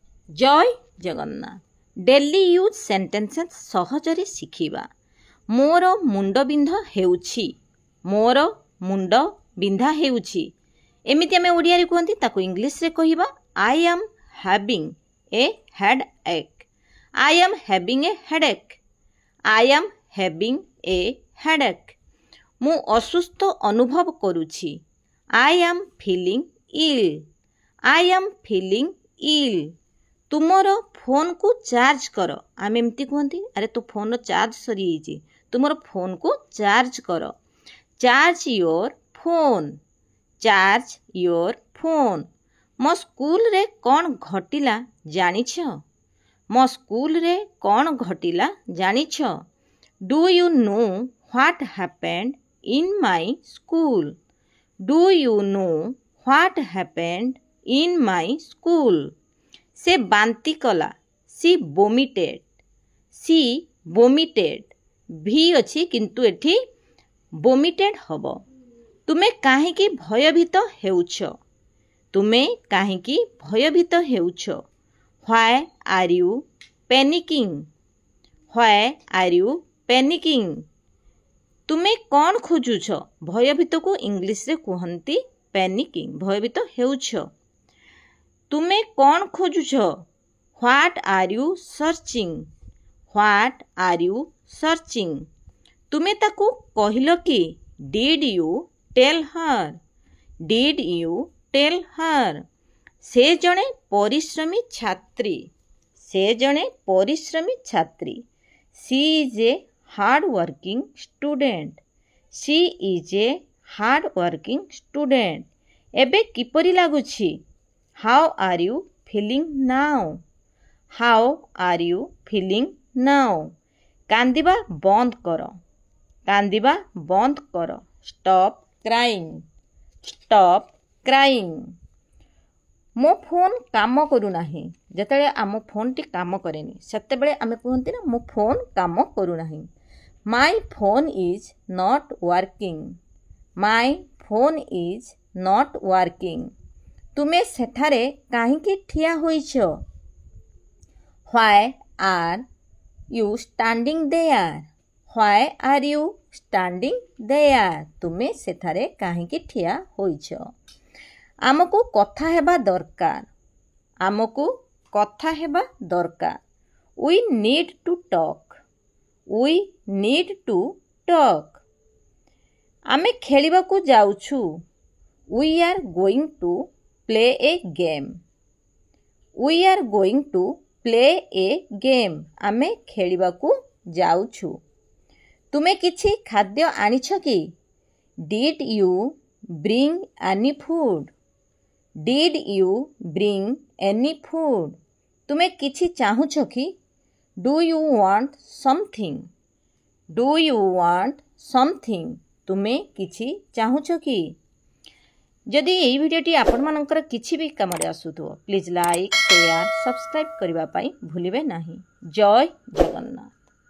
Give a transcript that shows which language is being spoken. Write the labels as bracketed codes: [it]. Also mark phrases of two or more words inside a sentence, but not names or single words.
[or] ଜୟ ଜଗନ୍ନାଥ। [en] daily use sentences [or] ସହଜରେ ଶିଖିବା। ମୋର ମୁଣ୍ଡ ବିନ୍ଧା ହେଉଛି, ମୋର ମୁଣ୍ଡ ବିନ୍ଧା ହେଉଛି। ଏମିତି ଆମେ ଓଡ଼ିଆ ରେ କହନ୍ତି ତାକୁ ଇଂଲିଶ ରେ କହିବା [en] I am having a head ache. I am having a headache. I am having a headache. [or] ମୁଁ ଅସୁସ୍ଥ ଅନୁଭବ କରୁଛି। [en] I am feeling ill. I am feeling ill. [or] ତୁମର ଫୋନ କୁ ଚାର୍ଜ କର। ଆମ ଏମିତି କହନ୍ତି ଅରେ ତୋ ଫୋନ ଚାର୍ଜ ସରି ଯାଇଛି, ତୁମର ଫୋନ କୁ ଚାର୍ଜ କର। [en] Charge your phone. Charge your phone. [or] ମୋ ସ୍କୁଲ ରେ କଣ ଘଟିଲା ଜାଣିଛ? ମୋ ସ୍କୁଲ ରେ କଣ ଘଟିଲା ଜାଣିଛ? [en] Do you know what happened in my school? Do you know what happened in my school? [or] ସେ ବାନ୍ତି କଲା। [en] She vomited. She vomited. [or] ଭି ଅଚ୍ଛି କିନ୍ତୁ ଏଠି ଭୋମିଟେଡ ହବ। ତୁମେ କାହିଁକି ଭୟଭୀତ ହେଉଛ? ତୁମେ କାହିଁକି ଭୟଭୀତ ହେଉଛ? [en] Why are you panicking? Why are you panicking? [or] ତୁମେ କଣ ଖୋଜୁଛ? ଭୟଭୀତ କୁ ଇଂଲିଶ ରେ କହନ୍ତି ପ୍ୟାନିକିଂ। ଭୟଭୀତ ହେଉଛ। ତୁମେ କଣ ଖୋଜୁଛ? [en] What are you searching? What are you searching? [or] ତୁମେ ତାକୁ କହିଲ କି [en] Did you tell her? Did you tell her? [or] ସେ ଜଣେ ପରିଶ୍ରମୀ ଛାତ୍ରୀ। ସେ ଜଣେ ପରିଶ୍ରମୀ ଛାତ୍ରୀ। [en] She is a hard working student. She is a hard working student. [or] ଏବେ କିପରି ଲାଗୁଛି? [en] How are you feeling now? How are you feeling now? [or] କାନ୍ଦିବା ବନ୍ଦ କର। କାନ୍ଦିବା ବନ୍ଦ କର। [en] Stop crying. Stop crying. [or] ମୋ ଫୋନ କାମ କରୁ ନାହିଁ। ଯେତେବେଳେ ଆମ ଫୋନ ଟି କାମ କରେନି ସେତେବେଳେ ଆମେ କହନ୍ତି ନା ମୋ ଫୋନ କାମ କରୁ ନାହିଁ। [en] My phone is not working. My phone is not working. [or] ତୁମେ ସେଠାରେ କାହିଁକି ଠିଆ ହୋଇଛ? [en] Why are you standing there? Why are you standing there? [or] ତୁମେ ସେଠାରେ କାହିଁକି ଠିଆ ହୋଇଛ? ଆମକୁ କଥା ହେବା ଦରକାର। ଆମକୁ କଥା ହେବା ଦରକାର। [en] We need to talk. We need to talk. [or] ଆମେ ଖେଳିବା କୁ ଯାଉଛୁ। [en] We are going to play a game. We are going to play a game. [or] ଆମେ ଖେଳିବା କୁ ଯାଉଛୁ। ତୁମେ କିଛି ଖାଦ୍ୟ ଆଣିଛ କି? [en] Did you bring any food? Did you bring any food? [or] ତୁମେ କିଛି ଚାହୁଁଛ କି? [en] Do you want something? Do you want something? [or] ତୁମେ କିଛି ଚାହୁଁଛ କି? ଯଦି ଏହି ଭିଡିଓଟି ଆପଣ ମାନଙ୍କର କିଛି ଭି କାମରେ ଆସୁଥାଏ [en] please like share subscribe [or] କରିବା ପାଇଁ ଭୁଲିବେ ନାହିଁ। ଜୟ ଜଗନ୍ନାଥ।